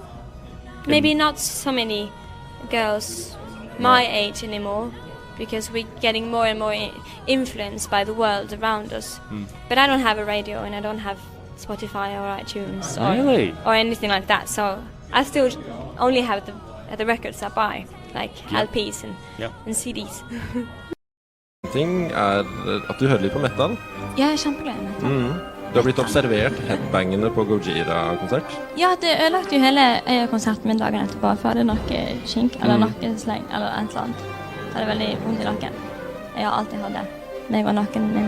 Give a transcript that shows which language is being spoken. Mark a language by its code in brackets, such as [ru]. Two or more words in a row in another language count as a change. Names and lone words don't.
[en] Maybe not so many girls my age anymore, because we're getting more and more influenced by the world around us. But I don't have a radio, and I don't have Spotify or iTunes or anything like that, so I still only have the records I buy, like LPs and CDs. [no] Ting at du hører litt på metal. Ja, jeg er kjempeglad. Du har blitt observert headbangende på Gojira-konsert. Ja, det ødelagte jo hele konserten min dagen etterpå, for jeg hadde noe kink eller nakkesleng eller et eller annet. Jeg hadde veldig vondt i nakken. Jeg har alltid hatt det når jeg var nakken min.